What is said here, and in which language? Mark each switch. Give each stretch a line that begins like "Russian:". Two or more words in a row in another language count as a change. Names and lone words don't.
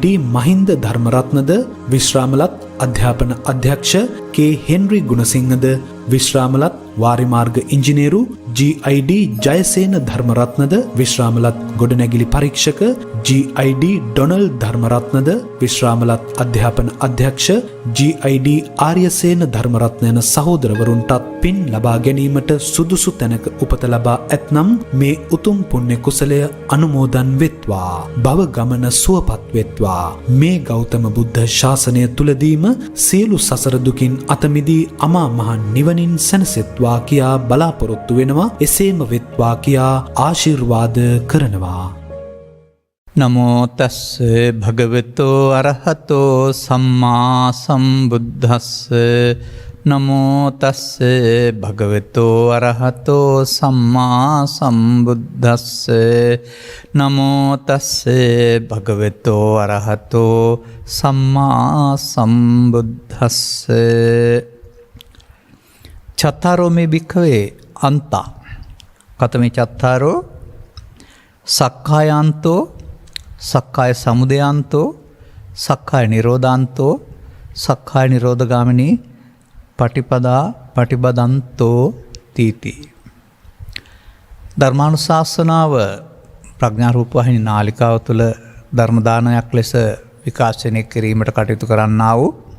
Sinhala: මහින්ද ධර්මරත්නද විශ්‍රාමලත් අධ්‍යාපන අධ්‍යක්ෂ හෙන්රි ගුණසිංහද විශ්‍රාමලත් වාරිමාර්ග ඉංජිනේරු GID ජයසේන ධර්මරත්නද විශ්‍රාමලත් ගොඩනැගිලි පරීක්ෂක GID ඩොනල් ධර්මරත්නද විශ්‍රාමලත් අධ්‍යාපන අධ්‍යක්ෂ GID ආර්යසේන ධර්මරත්න යන සහෝදරවරුන්ටත් පින් ලබා ගැනීමට සුදුසු තැනක උපත ලබා ඇතනම් මේ උතුම් පුණ්‍ය කුසලය අනුමෝදන් වෙත්වා. භව ගමන සුවපත් වෙත්වා. මේ ගෞතම බුද්ධ ශාසනය තුලදීම සියලු සසර දුකින් අත මිදී අමා මහ නිවනින් සැනසෙත්වා කියා බලාපොරොත්තු වෙනවා. එසේම වෙත්වා කියා ආශිර්වාද කරනවා.
Pali: නමෝ තස්ස භගවතෝ අරහතෝ සම්මා සම්බුද්දස්ස නමෝ තස්ස භගවතෝ අරහතෝ සම්මා සම්බුද්දස්ස නමෝ තස්ස භගවතෝ අරහතෝ සම්මා සම්බුද්දස්ස චත්තාරෝ මේ භික්ඛවේ අන්තා කතමේ චත්තාරෝ සක්කායන්තෝ සක්කාය සමුදයන්තෝ සක්කාය නිරෝධාන්තෝ සක්කාය නිරෝධගාමිනී පටිපදා පටිපදන්තෝ තීති.
Sinhala: ධර්මානුශාසනාව ප්‍රඥාරූප වාහිනී නාලිකාව තුළ ධර්මදානයක් ලෙස විකාශනය කිරීමට කටයුතු කරන්නා වූ